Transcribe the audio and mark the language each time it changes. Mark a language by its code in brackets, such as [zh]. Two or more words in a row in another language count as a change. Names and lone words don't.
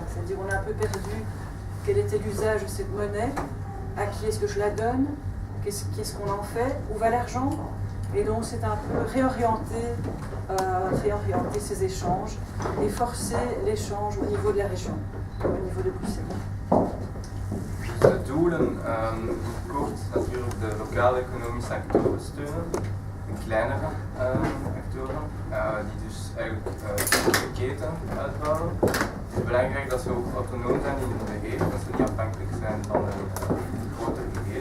[fr] C'est-à-dire on a un peu perdu quel était l'usage de cette monnaie, à qui est-ce que je la donne, qu'est-ce qu'on en fait, où va l'argent. Et donc c'est un peu réorienter ces échanges et forcer l'échange au niveau de la région, au niveau de Bruxelles. [nl] De doelen, kort natuurlijk de lokale economische actoren steunen, de kleinere actoren, die dus eigenlijk de keten uitbouwen. Het is belangrijk dat ze ook autonoom zijn in hun beheer, dat ze niet afhankelijk zijn van een groter beheer.